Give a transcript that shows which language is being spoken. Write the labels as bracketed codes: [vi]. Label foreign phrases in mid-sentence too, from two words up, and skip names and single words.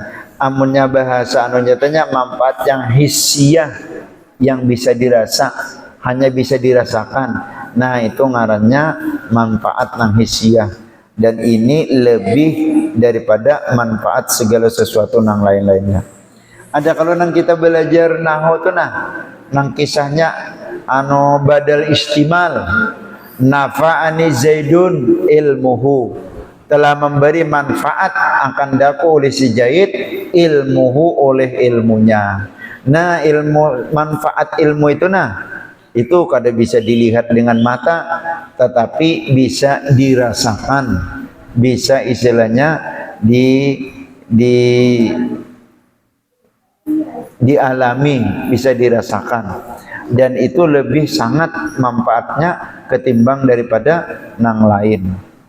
[bjn] Amunnya bahasa anu nyatanya manfaat yang hissiyah, yang bisa dirasa, hanya bisa dirasakan. Nah itu ngarannya manfaat yang hissiyah, dan ini lebih daripada manfaat segala sesuatu yang lain-lainnya. Ada kalau nang kita belajar nahwu tuh nang kisahnya anu [ar] بدل اشتمال, نفعني زيد علمه, [id] telah memberi manfaat akan daku oleh si Zaid ilmuhu, oleh ilmunya. [bjn] Nah ilmu, manfaat ilmu itu itu kada bisa dilihat dengan mata, tetapi bisa dirasakan, bisa istilahnya dialami, bisa dirasakan, dan itu lebih sangat manfaatnya ketimbang daripada nang lain.